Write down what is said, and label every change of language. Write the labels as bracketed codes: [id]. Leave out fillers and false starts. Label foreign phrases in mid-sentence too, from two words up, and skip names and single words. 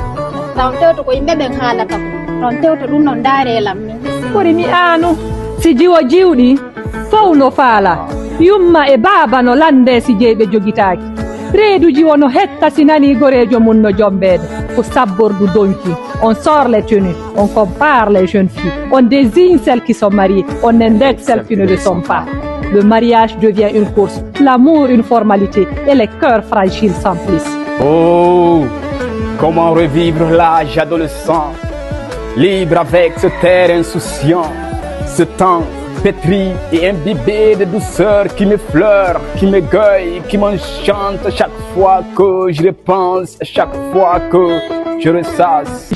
[ff] Taw tewto ko yimɓe ɓen haalata ko. Taw tewto ɗum non daarelam min. Kori mi anu. Si jiwo jiwɗi fow no faala. Yumma e baaba no lande si jeyɓe jogitaaki. Reeduji wono hetta si nani gorejo mum no jombede ko sabbordu donki. [fr] On sort les tenues, on compare les jeunes filles, on désigne celles qui sont mariées, on indexe celles qui ne le sont pas. Le mariage devient une course, l'amour une formalité et les cœurs fragiles s'emplissent. Oh, comment revivre l'âge adolescent, libre avec ce terre insouciant, ce temps pétri et imbibé de douceur qui m'effleure, qui m'égueule, qui m'enchante chaque fois que je repense, chaque fois que je ressasse.